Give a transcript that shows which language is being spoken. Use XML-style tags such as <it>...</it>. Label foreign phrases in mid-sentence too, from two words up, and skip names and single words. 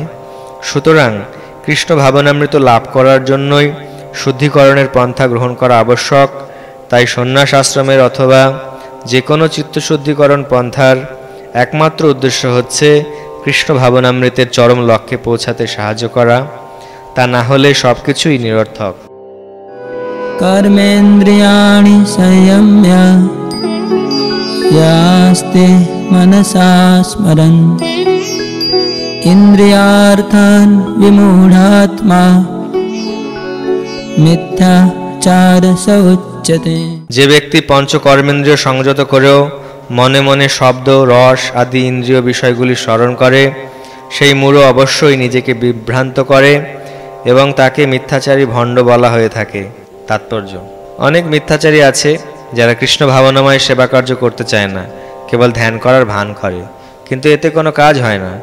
<bn>সুতরাং কৃষ্ণ ভাবনামৃত লাভ করার জন্যই শুদ্ধিকরণের পন্থা গ্রহণ করা আবশ্যক। তাই সন্ন্যাস আশ্রমের অথবা যে কোনো চিত্তশুদ্ধিকরণ পন্থার একমাত্র উদ্দেশ্য হচ্ছে কৃষ্ণ ভাবনামৃতের চরম লক্ষ্যে পৌঁছাতে সাহায্য করা। তা না হলে সব কিছুই নিরর্থক।</bn> <sa>कर्मेन्द्रियाणि संयम्य यास्ते मनसा स्मरन् इन्द्रियार्थान् विमूढात्मा मिथ्याचार स उच्यते।</sa> <bn>যে ব্যক্তি পঞ্চকর্মেন্দ্রিয় সংযত করেও মনে মনে শব্দ, রস আদি ইন্দ্রিয় বিষয়গুলি স্মরণ করে, সেই মূঢ় অবশ্যই নিজেকে বিভ্রান্ত করে এবং তাকে মিথ্যাচারী ভণ্ড বলা হয়ে থাকে। তাৎপর্য: অনেক মিথ্যাচারী আছে যারা কৃষ্ণ ভাবনাময় সেবা কার্য করতে চায় না, কেবল ধ্যান করার ভান করে, কিন্তু এতে কোনো কাজ হয় না।</bn>